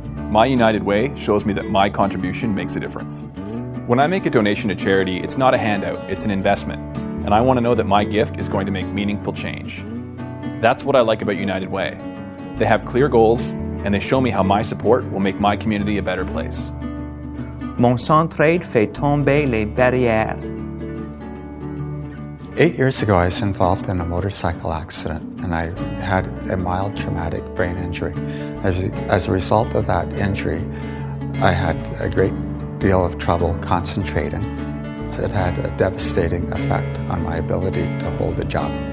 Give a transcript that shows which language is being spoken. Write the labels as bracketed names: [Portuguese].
[English] My United Way shows me that my contribution makes a difference. When I make a donation to charity, it's not a handout, it's an investment. And I want to know that my gift is going to make meaningful change. That's what I like about United Way. They have clear goals, and they show me how my support will make my community a better place. [French] Mon centraide fait tomber les barrières. [English] 8 years ago, I was involved in a motorcycle accident, and I had a mild traumatic brain injury. As a result of that injury, I had a great deal of trouble concentrating. It had a devastating effect on my ability to hold a job.